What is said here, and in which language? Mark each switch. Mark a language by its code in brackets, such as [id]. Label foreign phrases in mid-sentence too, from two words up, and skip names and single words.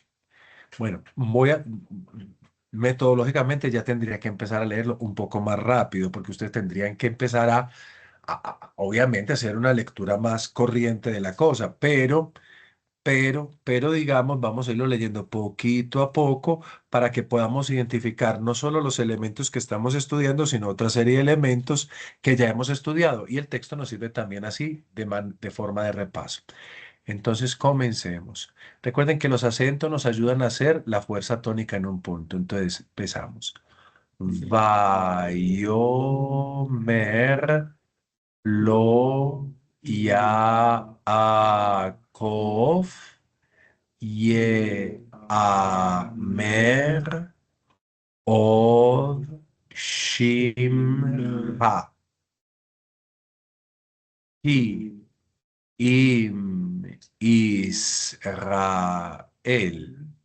[es] Bueno, metodológicamente ya tendría que empezar a leerlo un poco más rápido, porque ustedes tendrían que empezar obviamente, hacer una lectura más corriente de la cosa, pero, digamos, vamos a irlo leyendo poquito a poco para que podamos identificar no solo los elementos que estamos estudiando, sino otra serie de elementos que ya hemos estudiado. Y el texto nos sirve también así, de forma de repaso. Entonces, comencemos. Recuerden que los acentos nos ayudan a hacer la fuerza tónica en un punto. Entonces, empezamos. [he] ויאמר לא יעקב יאמר עוד שמך כי אם ישראל.